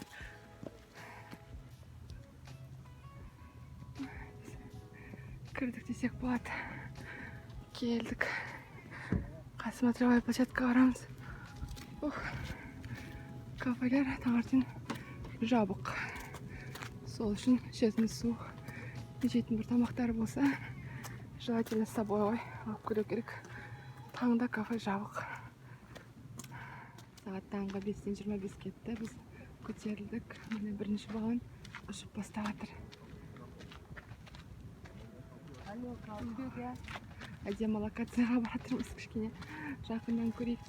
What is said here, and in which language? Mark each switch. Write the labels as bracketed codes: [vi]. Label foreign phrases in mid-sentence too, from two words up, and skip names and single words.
[kk] Кірдік десек болады. Келдік. [ru] Смотровая площадка [kk] барамыз. Кафелер таңертең жабық. Сол үшін ішетін су, жейтін бір тамақтар болса, [ru] желательно с собой [kk] алып келу керек. Таңда кафе жабық. Сағат таңғы 5:25 кетті. Біз көтерілдік. Міне бірінші балон ұшып бастап жатыр. Әдемі локацияға баратырмыз, кішкене жақыннан көрейік деп.